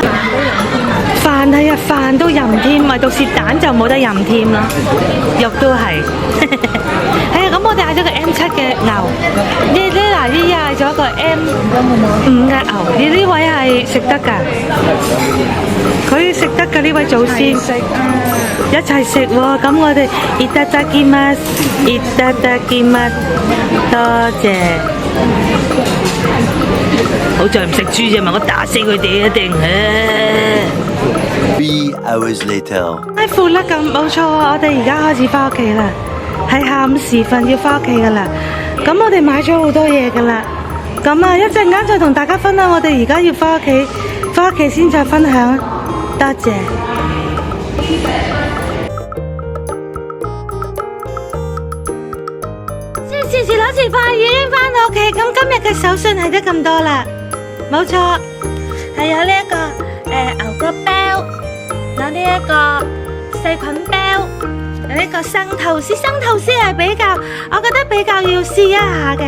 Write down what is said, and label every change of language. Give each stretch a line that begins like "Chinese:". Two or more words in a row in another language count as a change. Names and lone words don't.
Cantonese: 飯係啊，飯都任添，咪到時蛋就冇得任添啦，肉都係。係啊，咁我哋嗌咗個 M7嘅牛，呢嗱呢嗌咗個 M5嘅牛，呢位係食得㗎，佢食得㗎呢位祖先。一齊食喎，咁我哋
Japanese: いただきます，いただきます，
Cantonese: 多謝。好在唔食豬啫嘛，我打死佢哋一定。
English: 3 hours later，
Cantonese: 太闊啦，咁冇錯啊！我哋而家開始翻屋企啦，係下午時分要翻屋企噶啦。咁我哋買咗好多嘢噶啦，咁啊一陣間再同大家分享。我哋而家要翻屋企，翻屋企先再分享。多謝。時時攞食飯已經翻到屋企，咁今日嘅手信係得咁多啦，冇錯，係有呢一個牛角包，有呢一個細菌包，有呢個生吐司，生吐司係比較，我覺得比較要試一下嘅。